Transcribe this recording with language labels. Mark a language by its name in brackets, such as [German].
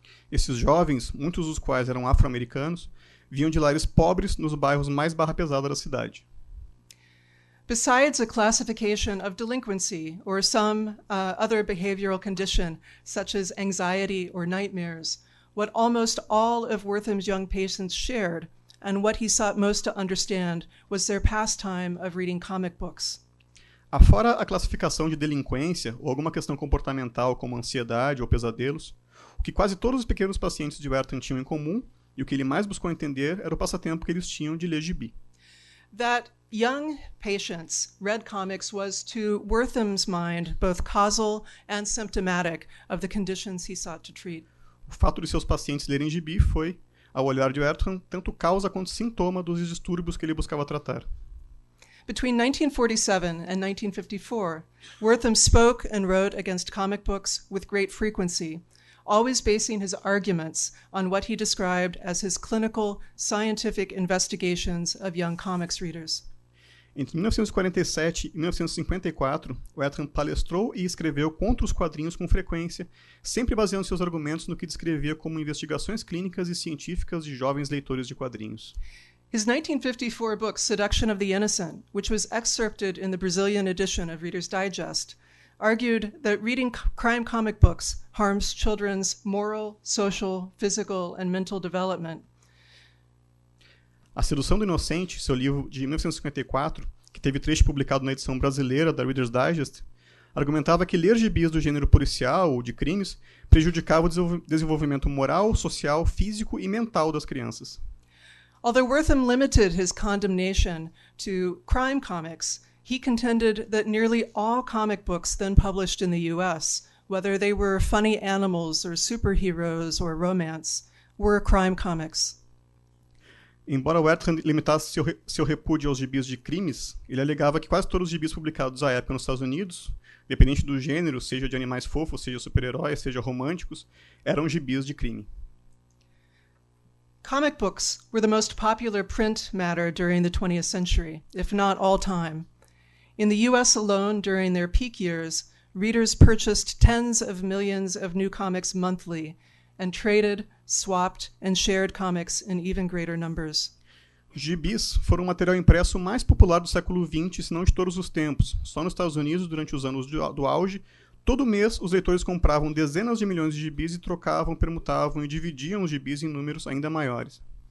[Portuguese] Esses jovens, muitos dos quais eram afro-americanos, vinham de lares pobres nos bairros mais barra pesada da cidade. [English] Besides a classification of delinquency or some other behavioral condition, such as anxiety or nightmares, what almost all of Wertham's young patients shared, and what he sought most to understand, was their pastime of reading comic books. [Portuguese] Afora a classificação de delinquência ou alguma questão comportamental como ansiedade ou pesadelos, o que quase todos os pequenos pacientes de Wertham tinham em comum e o que ele mais buscou entender era o passatempo que eles tinham de ler gibi. [English] That young patients read comics was, to Wertham's mind, both causal and symptomatic of the conditions he sought to treat. [Portuguese] O fato de seus pacientes lerem gibi foi, ao olhar de Wertham, tanto causa quanto sintoma dos distúrbios que ele buscava tratar. [English] Between 1947 and 1954, Wertham spoke and wrote against comic books with great frequency, always basing his arguments on what he described as his clinical, scientific investigations of young comics readers. [Portuguese] Entre 1947 e 1954, Wertham palestrou e escreveu contra os quadrinhos com frequência, sempre baseando seus argumentos no que descrevia como investigações clínicas e científicas de jovens leitores de quadrinhos. [English] His 1954 book, Seduction of the Innocent, which was excerpted in the Brazilian edition of Reader's Digest, argued that reading crime comic books harms children's moral, social, physical, and mental development. [Portuguese] A Sedução do Inocente, seu livro de 1954, que teve trecho publicado na edição brasileira da Reader's Digest, argumentava que ler gibis do gênero policial ou de crimes prejudicava o desenvolvimento moral, social, físico e mental das crianças. [English] Although Wertham limited his condemnation to crime comics, he contended that nearly all comic books then published in the US, whether they were funny animals or superheroes or romance, were crime comics. [Portuguese] Embora Wertham limitasse seu repúdio aos gibis de crimes, ele alegava que quase todos os gibis publicados à época nos Estados Unidos, independente do gênero, seja de animais fofos, seja super-heróis, seja românticos, eram gibis de crime. [English] Comic books were the most popular print matter during the 20th century, if not all time. In the US alone, during their peak years, readers purchased tens of millions of new comics monthly and traded, swapped, and shared comics in even greater numbers. [Portuguese] Os gibis foram o material impresso mais popular do século XX, se não de todos os tempos. Só nos Estados Unidos, durante os anos do auge, todo mês os leitores compravam dezenas de milhões de gibis e trocavam, permutavam e dividiam os gibis em números ainda maiores.